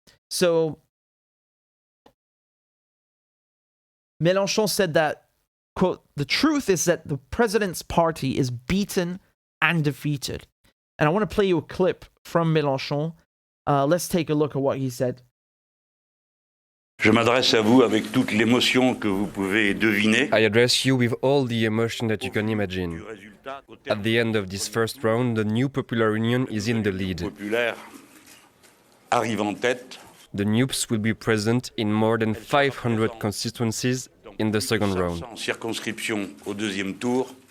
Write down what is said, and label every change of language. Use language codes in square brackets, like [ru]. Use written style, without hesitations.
[en] So, Mélenchon said that, quote, the truth is that the president's party is beaten and defeated. And I want to play you a clip from Mélenchon. Let's take a look at what he said. [fr] Je m'adresse à vous avec toute l'émotion que vous pouvez deviner. [en] I address you with all the emotion that you can imagine. At the end of this first round, the new Popular Union is in the lead. [fr] Populaire arrive en tête. [en] The NUPES will be present in more than 500 constituencies in the second round. [fr] Circonscription au deuxième tour.